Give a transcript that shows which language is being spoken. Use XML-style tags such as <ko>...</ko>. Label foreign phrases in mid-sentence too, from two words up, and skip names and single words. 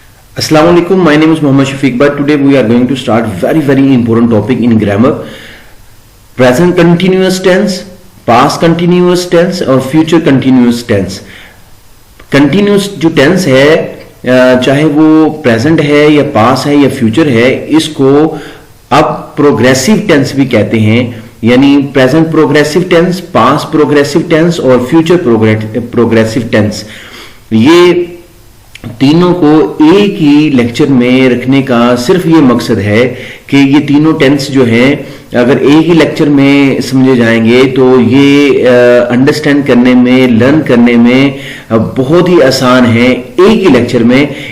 <ar>السلام عليكم.</ar> <en>My name is Muhammad Shafiq. But today we are going to start very important topic in grammar: present continuous tense, past continuous tense और future continuous tense.</en> <hi>Continuous जो tense है चाहे वो present है या past है या future है, इसको अब</hi> <en>progressive tense</en> <hi>भी कहते हैं.</hi> <en>यानी present progressive tense, past progressive tense और future progressive tense.</en> <hi>ये तीनों को एक ही लेक्चर में रखने का सिर्फ ये मकसद है कि ये तीनों टेंस जो हैं अगर एक ही लेक्चर में समझे जाएंगे तो ये अंडरस्टैंड करने में, लर्न करने में बहुत ही आसान है एक ही लेक्चर में.</hi>